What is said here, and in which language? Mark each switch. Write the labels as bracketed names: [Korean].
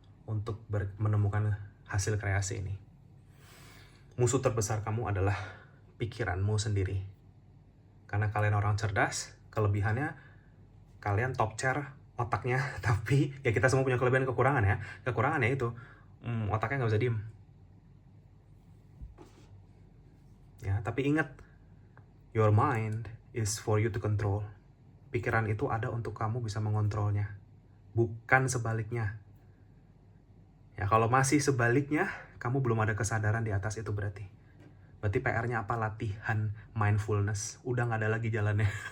[Indonesian] Untuk menemukan hasil kreasi ini. Musuh terbesar kamu adalah pikiranmu sendiri. Karena kalian orang cerdas, kelebihannya kalian top chair otaknya, tapi ya kita semua punya kelebihan kekurangan ya. Kekurangannya itu otaknya nggak bisa diem. Ya, tapi ingat, [English] your mind is for you to control. [Indonesian] Pikiran itu ada untuk kamu bisa mengontrolnya, bukan sebaliknya. Ya, kalau masih sebaliknya, kamu belum ada kesadaran di atas itu berarti. Berarti PR-nya apa? Latihan mindfulness. Udah nggak ada lagi jalannya.